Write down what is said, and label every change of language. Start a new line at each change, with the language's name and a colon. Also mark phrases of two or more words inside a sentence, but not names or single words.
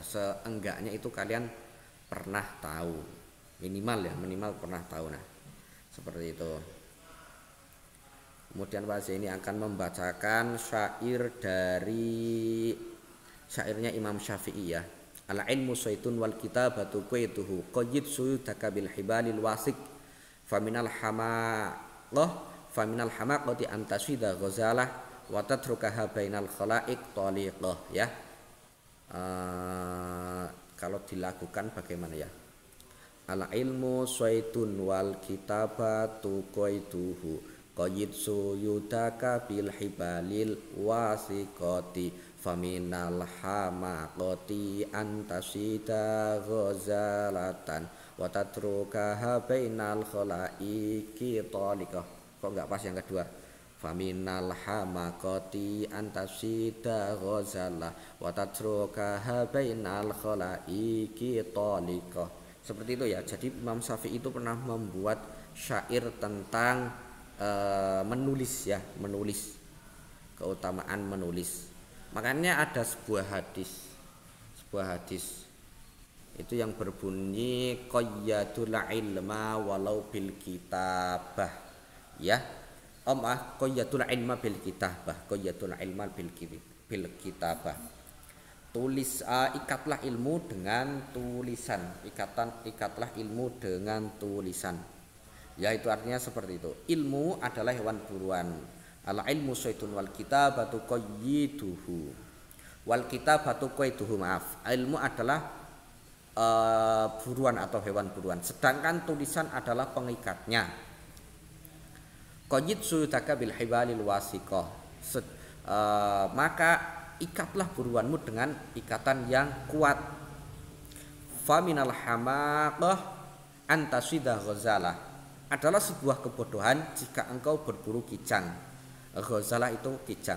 Indonesian: Seenggaknya itu kalian pernah tahu, minimal ya, minimal pernah tahu. Nah, seperti itu. Kemudian Pak ini akan membacakan syair dari syairnya Imam Syafi'i ya.
Arabic: العلم صيد والكتابة قيده قيد صيودك بالحبال الواثقة فمن الحماقة أن تصيد غزالة وتتركها بين الخلائق طالقة ya.
Indonesian: Kalau dilakukan bagaimana ya?
Arabic: العلم صيد والكتابة قيده قيد صيودك بالحبال الواثقة فمن الحماقة أن تصيد غزالة وتتركها بين الخلائق طالقة.
Indonesian: Kok enggak pas yang kedua?
Arabic: فمن الحماقة أن تصيد غزالة وتتركها بين الخلائق طالقة.
Indonesian: Seperti itu ya. Jadi Imam Syafi'i itu pernah membuat syair tentang menulis ya, menulis, keutamaan menulis. Makanya ada sebuah hadis itu yang berbunyi
Arabic: قيدوا العلم ولو بالكتابة
Indonesian: ya.
Arabic: قيدوا العلم بالكتابة قيدوا العلم بالكتابة.
Indonesian: Ikatlah ilmu dengan tulisan. Ikatlah ilmu dengan tulisan. Ya, itu artinya seperti itu. Ilmu adalah hewan buruan.
Arabic: العلم صيد والكتابة قيده. والكتابة قيده,
Indonesian: maaf. Ilmu adalah buruan atau hewan buruan, sedangkan tulisan adalah pengikatnya.
Arabic: قيد صيودك بالحبال الواثقة.
Indonesian: Maka ikatlah buruanmu dengan ikatan yang kuat.
Arabic: فمن الحماقة أن تصيد غزالة.
Indonesian: Adalah sebuah kebodohan jika engkau berburu kijang. Ghazalah itu kijang.